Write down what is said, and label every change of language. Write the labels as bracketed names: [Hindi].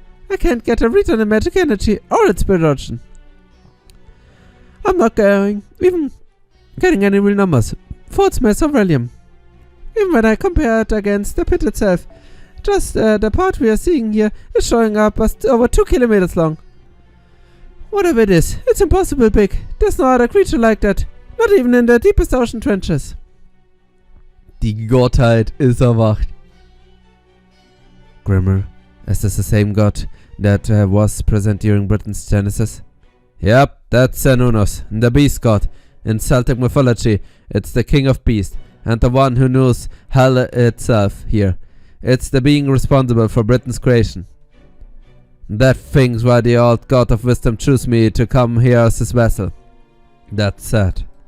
[English] I can't get a read on the magic energy or its spirit origin. I'm not even getting any real numbers for its mass of Relium. Even when I compare it against the pit itself, just the part we are seeing here is showing up as over 2 kilometers long. Whatever it is, it's impossible big. There's no other creature like that. Not even in the deepest ocean trenches. [German] Die Gottheit ist erwacht. [English] Grimmer, is this the same god that was present during Britain's Genesis? Yep, that's Xenunos, the beast god. In Celtic mythology, it's the king of beasts, and the one who knows hell itself here. It's the being responsible for Britain's creation. That thing's why the old god of wisdom chose me to come here as his vessel. That's sad.